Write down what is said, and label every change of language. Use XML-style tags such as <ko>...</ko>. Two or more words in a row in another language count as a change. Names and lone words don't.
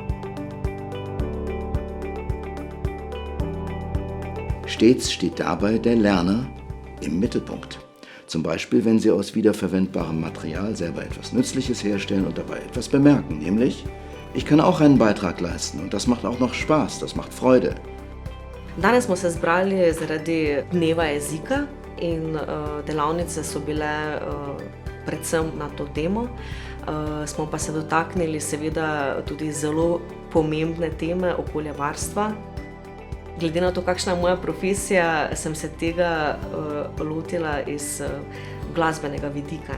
<de>Stets steht dabei der Lerner im Mittelpunkt. Zum Beispiel, wenn Sie aus wiederverwendbarem Material selber etwas Nützliches herstellen und dabei etwas bemerken, nämlich, ich kann auch einen Beitrag leisten und das macht auch noch Spaß, das macht Freude.</de> <sl>Danes smo se zbrali zaradi dneva jezika in delavnice so bile predvsem na to temo. Smo pa se dotaknili seveda tudi zelo pomembne teme okoljevarstva. Glede na to, kakšna je moja profesija, sem se tega lotila iz glasbenega vidika.</sl>